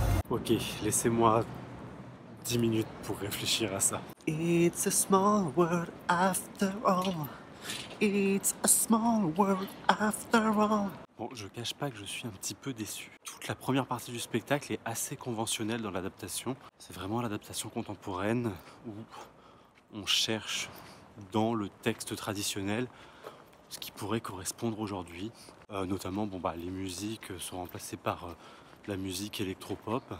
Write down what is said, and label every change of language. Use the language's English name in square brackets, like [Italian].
[French] Ok, laissez-moi 10 minutes pour réfléchir à ça. [English] It's a small world after all. It's a small world after all. [French] Bon, je cache pas que je suis un petit peu déçu. Toute la première partie du spectacle est assez conventionnelle dans l'adaptation. C'est vraiment l'adaptation contemporaine où on cherche dans le texte traditionnel ce qui pourrait correspondre aujourd'hui. Notamment, les musiques sont remplacées par la musique électropop.